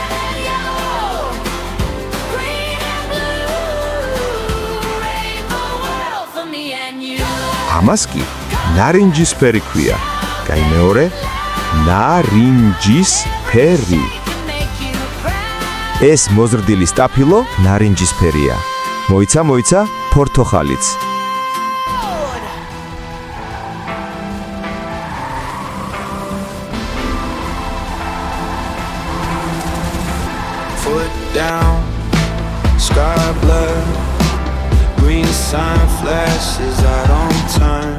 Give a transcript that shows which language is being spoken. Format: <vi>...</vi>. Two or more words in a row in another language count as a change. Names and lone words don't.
<ka>ამას კი ნარინჯისფერი ქვია. გაიმეორე, ნარინჯისფერი. ეს მოზრდილი სტაფილო ნარინჯისფერია. მოიცა ფორთოხალიც.</ka> <en>Foot down, sky blur, green sign flashes out on turn.</en>